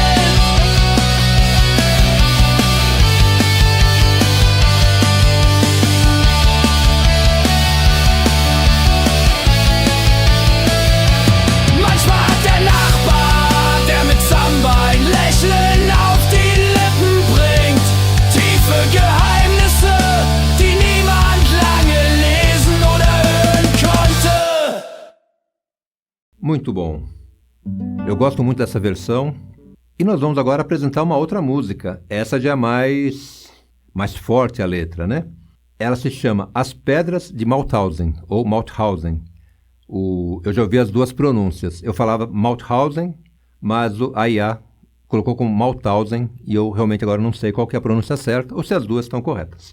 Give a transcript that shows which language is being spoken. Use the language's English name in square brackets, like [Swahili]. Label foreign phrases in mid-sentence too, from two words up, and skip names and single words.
[German] Manchmal hat der Nachbar, der mit Samba ein Lächeln auf die Lippen bringt, tiefe Geheimnisse, die niemand lange lesen oder hören konnte. [Portuguese] Muito bom. Eu gosto muito dessa versão. E nós vamos agora apresentar uma outra música. Essa já é mais forte a letra, né? Ela se chama As Pedras de Mauthausen, ou Mauthausen. Eu já ouvi as duas pronúncias. Eu falava Mauthausen, mas a IA colocou como Mauthausen e eu realmente agora não sei qual que é a pronúncia certa ou se as duas estão corretas.